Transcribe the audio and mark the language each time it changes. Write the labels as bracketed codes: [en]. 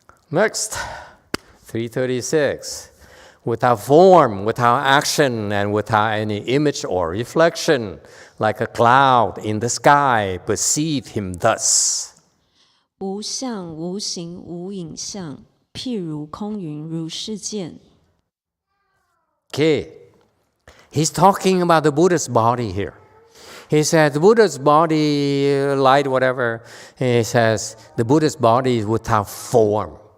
[en] Next, 336. Without form, without action, and without any image or reflection, like a cloud in the sky, perceive him thus. [zh] 无相、无形、无影像，譬如空云如是见。 [en] Okay, he's talking about the Buddha's body here. He says the Buddha's body, light, whatever, he says the Buddha's body is without form.